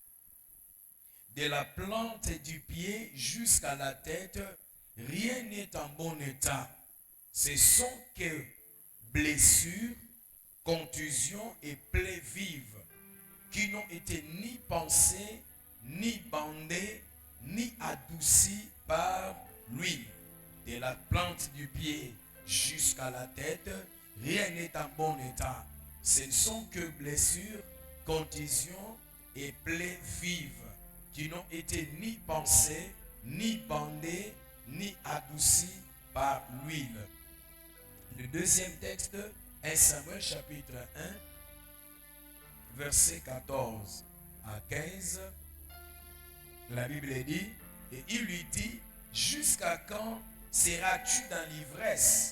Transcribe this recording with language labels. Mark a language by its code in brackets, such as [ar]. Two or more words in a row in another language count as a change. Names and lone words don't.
[fr] De la plante du pied jusqu'à la tête, rien n'est en bon état. Ce sont que blessures, contusions et plaies vives qui n'ont été ni pensées, ni bandées, ni adoucies par l'huile. De la plante du pied jusqu'à la tête, rien n'est en bon état. Ce ne sont que blessures, contusions et plaies vives qui n'ont été ni pensées, ni bandées, ni adoucies par l'huile. Le deuxième texte, 1 Samuel chapitre 1, verset 14 à 15. La Bible dit, et il lui dit, jusqu'à quand seras-tu dans l'ivresse?